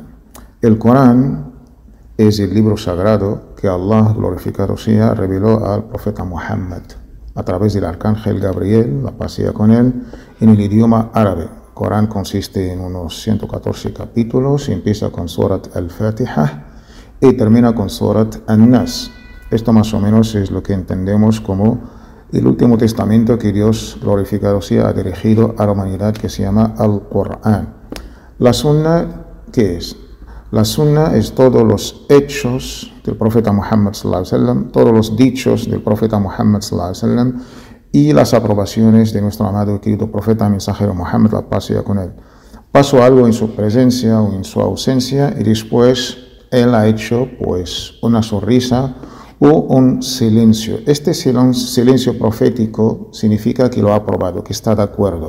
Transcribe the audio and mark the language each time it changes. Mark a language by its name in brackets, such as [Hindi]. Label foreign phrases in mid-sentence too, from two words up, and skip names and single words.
[Spanish] El Corán es el libro sagrado que Allah, glorificado sea, reveló al profeta Muhammad a través del arcángel Gabriel, la paz sea con él, en el idioma árabe. El Corán consiste en unos 114 capítulos, empieza con Surat al-Fatiha y termina con Surat an-Nas. Esto más o menos es lo que entendemos como el último testamento que Dios, glorificado sea, ha dirigido a la humanidad, que se llama Al-Qur'an. La Sunna, ¿qué es? La Sunna es todos los hechos del profeta Muhammad [Arabic] صلى الله عليه وسلم, [Spanish] todos los dichos del profeta Muhammad [Arabic] صلى الله عليه وسلم, [Spanish] y las aprobaciones de nuestro amado y querido profeta mensajero Muhammad, la paz sea con él. Pasó algo en su presencia o en su ausencia y después él ha hecho pues una sonrisa o un silencio. Este silencio profético significa que lo ha aprobado, que está de acuerdo.